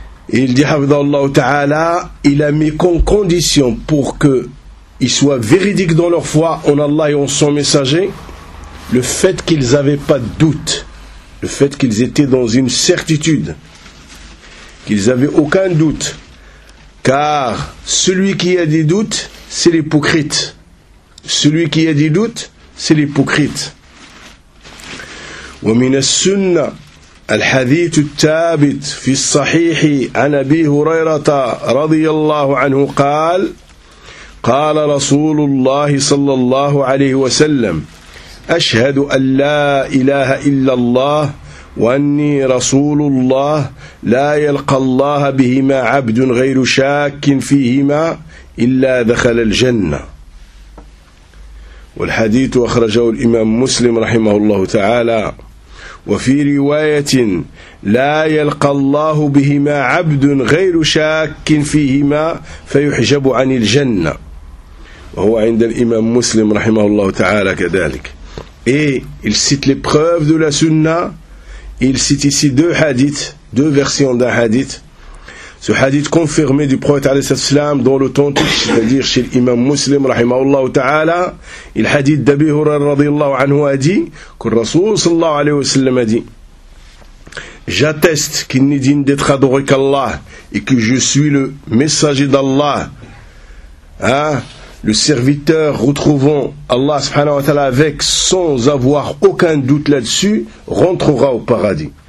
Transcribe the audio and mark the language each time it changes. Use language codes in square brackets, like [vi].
[fr] Et il dit, Hafidhahullah ta'ala, il a mis comme condition pour qu'ils soient véridiques dans leur foi en Allah et en son messager, le fait qu'ils n'avaient pas de doute, le fait qu'ils étaient dans une certitude, qu'ils n'avaient aucun doute. Car celui qui a des doutes, c'est l'hypocrite. Celui qui a des doutes, c'est l'hypocrite. [ar] ومن السنة الحديث الثابت في الصحيح عن أبي هريرة رضي الله عنه قال قال رسول الله صلى الله عليه وسلم أشهد أن لا إله إلا الله وأني رسول الله لا يلقى الله بهما عبد غير شاك فيهما إلا دخل الجنة والحديث أخرجه الإمام مسلم رحمه الله تعالى وفي رواية لا يلقى الله بهما عبد غير شاك فيهما فيحجب عن الجنة وهو عند الإمام مسلم رحمه الله تعالى كذلك. [fr] Et il cite les preuves de la sunna. Il cite ici deux hadiths, deux versions d'un hadith. Ce hadith confirmé du prophète alayhi salatu wasalam dans l'authentique, c'est-à-dire chez l'imam muslim, rahimahullah ta'ala, il hadith d'Abi Hurairah radiallahu anhu a dit, que le Rasoul sallallahu alayhi wa sallam a dit, j'atteste qu'il n'est digne d'être adoré qu'Allah, et que je suis le messager d'Allah, hein, le serviteur retrouvant Allah subhanahu wa ta'ala avec, sans avoir aucun doute là-dessus, rentrera au paradis.